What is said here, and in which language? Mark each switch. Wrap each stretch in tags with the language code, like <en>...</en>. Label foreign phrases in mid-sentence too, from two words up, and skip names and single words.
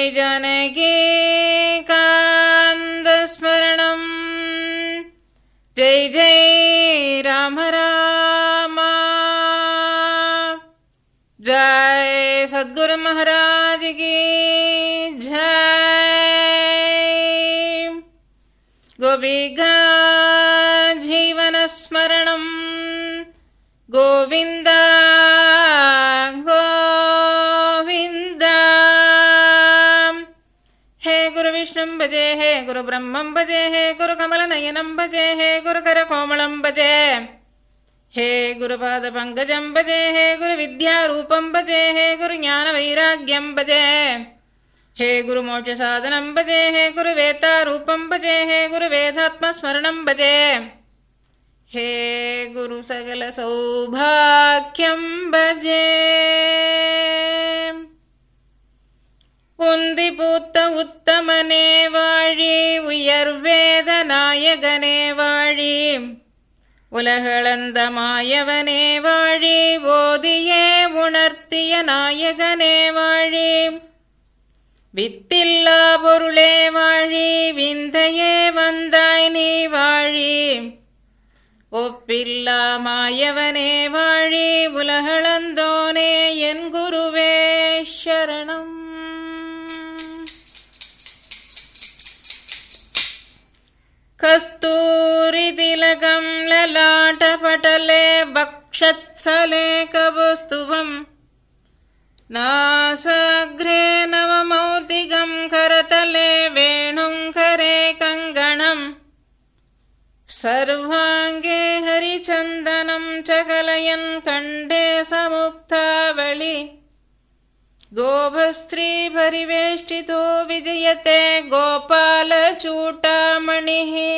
<sa>जानकीकान्तस्मरणं जय जय राम राम।</sa> <hi>जय सद्गुरु महाराज की जय।</hi> <sa>गोपिका जीवन स्मरणं गोविंद गोविंद। हे गुरु विष्णु भजे, हे गुरु ब्रह्मं भजे, हे गुरु कमल नयनं भजे, हे गुरु कर कोमलं भजे, हे गुरुपाद पंकजं भजे, हे गुरु विद्यारूपं भजे, हे गुरु ज्ञान वैराग्यं भजे, हे गुरु मोक्ष साधनं भजे, हे गुरु वेदारूपं भजे, हे गुरु वेदात्म स्मरणं भजे, हे गुरु सकल सौभाग्यं भजे।</sa> <ta>உந்தி பூத்த உத்தமனே வாழி, உயர்வேத நாயகனே வாழி, உலகளந்த மாயவனே வாழி, ஓதியே உணர்த்திய நாயகனே வாழி, வித்தில்லா பொருளே வாழி, விந்தையே வந்தாய் நீ வாழி, ஒப்பில்லா மாயவனே வாழி, உலகளந்தோனே என் குருவே சரணம்।</ta> <sa>कस्तूरी तिलकं ललाटपटले वक्षस्थले कौस्तुभं, नासाग्रे नवमौक्तिकं करतले वेणुं करे कङ्गणं, सर्वाङ्गे हरिचन्दनं च कलयन् कण्ठे समुक्तावळि, गोभस्त्री परिवेष्टितो विजयते गोपालचूटामणिः।</sa>